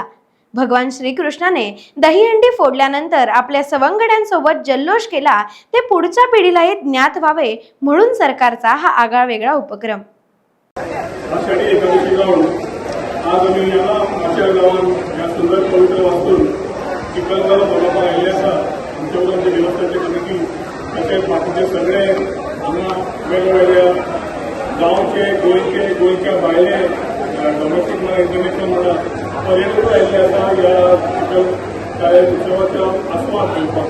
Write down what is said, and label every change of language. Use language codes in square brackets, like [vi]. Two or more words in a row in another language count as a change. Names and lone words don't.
[mr] भगवान श्रीकृष्णाने दहीहंडी फोडल्यानंतर आपल्या सवंगड्यांसोबत जल्लोष केला, ते पुढच्या पिढीलाही ज्ञात व्हावे म्हणून सरकारचा हा आगळा वेगळा उपक्रम। [kok] आज आम्ही या आमच्या गावात या सुंदर पवित्र वास्तून चिखलकालो बाबा आयले आसा। आमच्या देवस्थानचे कमिटी तसेच बाकीचे सगळे हांगा वेगवेगळ्या गांवचे गोंयच्या भायले डोमेस्टीक म्हणा इंटरनॅशनल म्हणा पर्यटक आयिल्ले आसा या चिखलकालो उत्सवाचो आस्वाद घेवपाक।